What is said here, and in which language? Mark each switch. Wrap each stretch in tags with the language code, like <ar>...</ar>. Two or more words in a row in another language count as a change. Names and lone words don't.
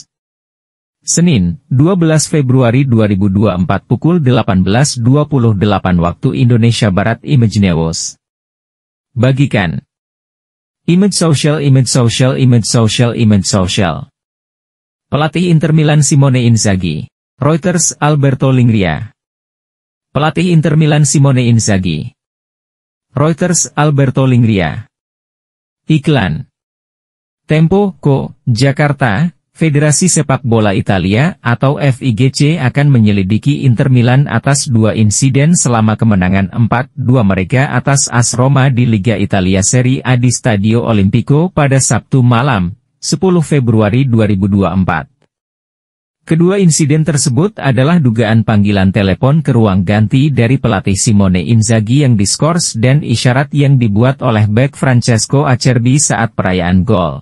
<id>Senin, 12 Februari 2024 pukul 18.28 waktu Indonesia Barat.</id> <en>Image News. Bagikan. Image social.</en> <id>Pelatih Inter Milan Simone Inzaghi. Reuters. Alberto Lingria. Pelatih Inter Milan Simone Inzaghi. Reuters. Alberto Lingria. Iklan. Tempo, Co. Jakarta, Federasi Sepak Bola Italia atau FIGC akan menyelidiki Inter Milan atas dua insiden selama kemenangan 4-2 mereka atas AS Roma di Liga Italia Serie A di Stadio Olimpico pada Sabtu malam, 10 Februari 2024. Kedua insiden tersebut adalah dugaan panggilan telepon ke ruang ganti dari pelatih Simone Inzaghi yang diskors dan isyarat yang dibuat oleh bek Francesco Acerbi saat perayaan gol.</id>